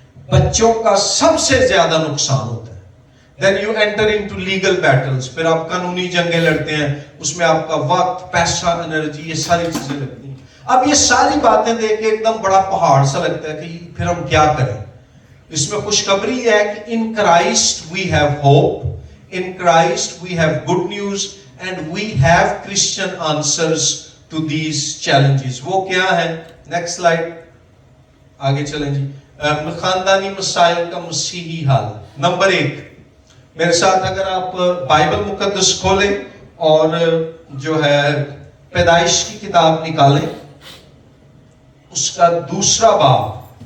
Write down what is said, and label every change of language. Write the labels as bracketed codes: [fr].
[ur] بچوں کا سب سے زیادہ نقصان ہوتا ہے. [en] Then you enter into legal battles, [ur] پھر آپ قانونی جنگیں لڑتے ہیں, اس میں آپ کا وقت, پیسہ, انرجی, یہ ساری چیزیں لگتی ہیں. اب یہ ساری باتیں دیکھ کے ایک دم بڑا پہاڑ سا لگتا ہے کہ پھر ہم کیا کریں. اس میں خوشخبری ہے کہ [en] in Christ we have hope, in Christ we have good news, and we have Christian answers to these challenges. [ur] وہ کیا ہے؟ [en] next slide, [ur] آگے چلیں جی. خاندانی مسائل کا مسیحی حل. نمبر 1, میرے ساتھ اگر آپ بائبل مقدس کھولیں اور جو ہے پیدائش کی کتاب نکالیں, اس کا 2 باب,